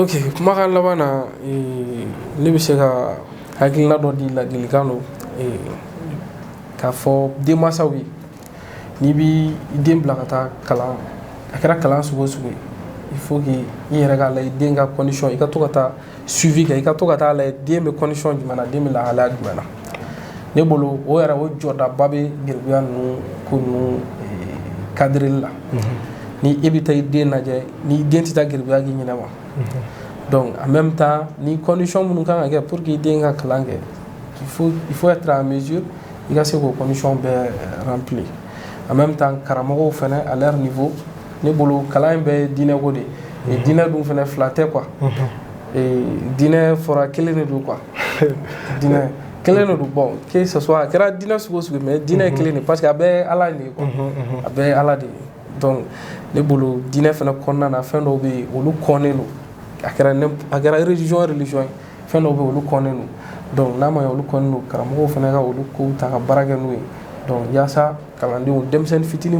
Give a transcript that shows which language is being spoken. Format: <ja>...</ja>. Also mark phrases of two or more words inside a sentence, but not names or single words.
<bm>ok kumakan laban na ne bɛ se ka hakilina dɔ di ladilikan do k'a fɔ denmansaw ye n'i b'i den bila ka taa kalan a kɛra kalan sugu o sugu ye</bm> <fr>il faut que</fr> <bm>i yɛrɛ k'a lajɛ den ka condition i ka to ka taa suivi kɛ i ka to ka taa lajɛ den bɛ condition jumɛn na den bɛ lahalaya jumɛn na ne bolo o yɛrɛ o jɔdaba bɛ Geribuya ninnu ko ninnu cadreli la ni e bɛ taa i den lajɛ ni den tɛ taa Geribuya k'i ɲinɛ ma</bm> <fr>donc en même temps</fr> <bm>ni condition minnu kan ka kɛ</bm> <fr>pour que</fr> <bm>i den ka kalan kɛ</bm> <fr>il faut être en mesure</fr> <bm>i ka se k'o condition bɛɛ remplir</bm> <fr>en même temps</fr> <bm>karamɔgɔw fana</bm> <fr>à leur niveau</fr> <bm>ne bolo kalan in bɛɛ ye diinɛko de ye diinɛ dun fana fila tɛ quoi diinɛ fɔra kelen de don quoi diinɛ kelen de don</bm> <fr>bon que ce soit</fr> <bm>a kɛra diinɛ sugu o sugu mais diinɛ ye kelen de</bm> <fr>parce que</fr> <bm>a bɛɛ ye Ala de ye quoi a bɛɛ ye Ala de ye donc ne bolo diinɛ fana kɔnɔna na fɛn dɔw bɛ yen olu kɔnnen don a kɛra religion ye fɛn dɔw bɛ yen olu kɔnnen don donc n'a ma ɲɛ olu kɔnnen don karamɔgɔw fana ka olu kow ta ka baara kɛ n'u ye donc yaasa kalandenw denmisɛnnin fitinin</bm>